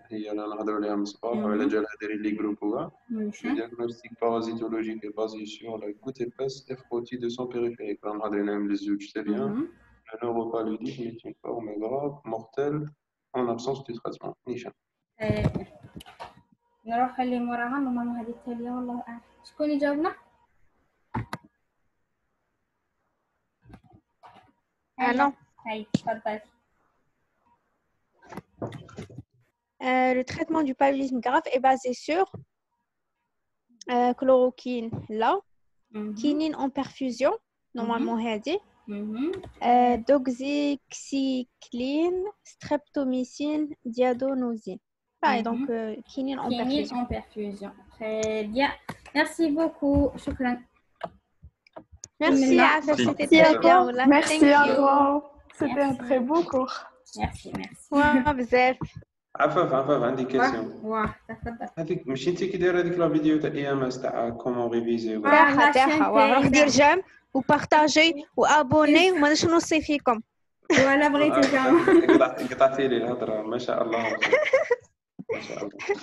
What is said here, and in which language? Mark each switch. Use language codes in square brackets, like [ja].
[fr] Il y a les groupes. Le diagnostic parasitologique est basé sur la goutte épaisse et frottie de son périphérique. C'est bien. Le neuropaludisme est une forme grave, mortelle, en absence de traitement. [ar] Nisha. نروح اللي موراها ماما هذه التالية والله أعلم شكون يجاوبنا؟ أنا هاي تفضل. [fr] Le traitement du paludisme grave est basé sur chloroquine là, quinine en perfusion, normalement هذه, doxycycline, streptomycine, diadonosine. Donc quinine en perfusion. Très bien. Merci beaucoup. Shukran. Merci Afef, c'était très bien. Merci à toi. C'était un très beau cours. Merci. Ouais, بزاف. [ar] عفاف عندي كيسيون. واه تفضل. هذيك ماشي انت كي دايره هذيك لا فيديو تاع اي ام اس تاع كومون ريفيزي تاعها روح دير جيم وبارطاجي وابوني وما نوصي فيكم. ولا بغيتو زعما قطعتي لي الهضره ما شاء الله ما شاء الله.